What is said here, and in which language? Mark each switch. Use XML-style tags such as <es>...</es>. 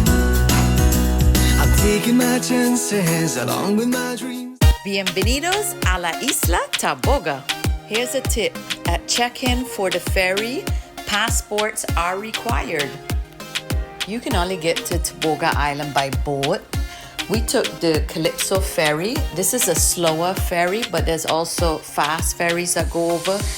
<en>I'm taking my chances along with my dreams.</en> <es>Bienvenidos a la Isla Taboga.</es> <en>Here's a tip. At check-in for the ferry, passports are required. You can only get to Taboga Island by boat. We took the Calypso ferry. This is a slower ferry, but there's also fast ferries that go over.</en>